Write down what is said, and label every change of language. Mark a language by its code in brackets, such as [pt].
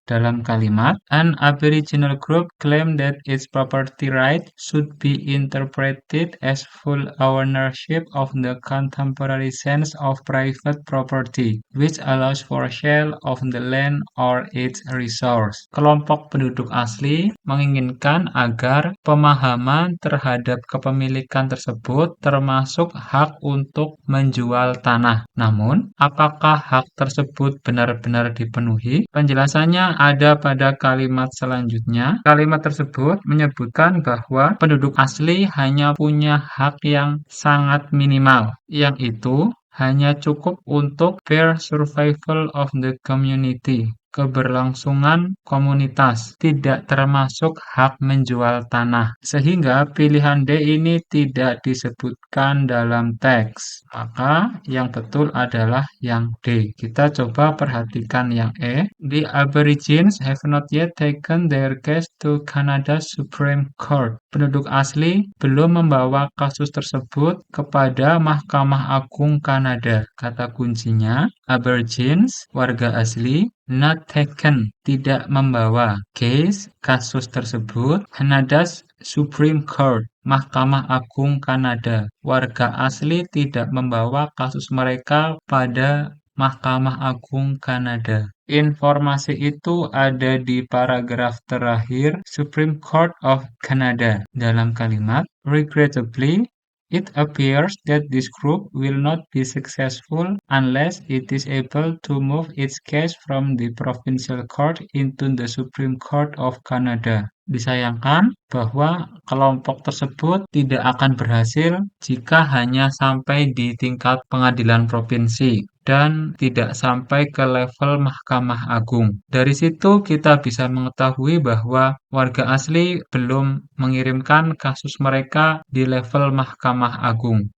[id] Dalam kalimat, [en] an Aboriginal group claim that its property right should be interpreted as full ownership of the contemporary sense of private property, which allows for sale of the land or its resource. [id] Kelompok penduduk asli menginginkan agar pemahaman terhadap kepemilikan tersebut termasuk hak untuk menjual tanah. Namun, apakah hak tersebut benar-benar dipenuhi? Penjelasannya ada pada kalimat selanjutnya. Kalimat tersebut menyebutkan bahwa penduduk asli hanya punya hak yang sangat minimal, yang itu hanya cukup untuk [en] fair survival of the community, [id] keberlangsungan komunitas, tidak termasuk hak menjual tanah. Sehingga pilihan D ini tidak disebutkan dalam teks. Maka yang betul adalah yang D. Kita coba perhatikan yang E. [en] The Aborigines have not yet taken their case to Canada Supreme Court. [id] Penduduk asli belum membawa kasus tersebut kepada Mahkamah Agung Kanada. Kata kuncinya Aborigines, warga asli, not taken, tidak membawa case, kasus tersebut, Canada's Supreme Court, Mahkamah Agung Kanada. Warga asli tidak membawa kasus mereka pada Mahkamah Agung Kanada. Informasi itu ada di paragraf terakhir Supreme Court of Canada. Dalam kalimat, [en] regrettably, it appears that this group will not be successful unless it is able to move its case from the provincial court into the Supreme Court of Canada. [id] Disayangkan bahwa kelompok tersebut tidak akan berhasil jika hanya sampai di tingkat pengadilan provinsi dan tidak sampai ke level Mahkamah Agung. Dari situ kita bisa mengetahui bahwa warga asli belum mengirimkan kasus mereka di level Mahkamah Agung.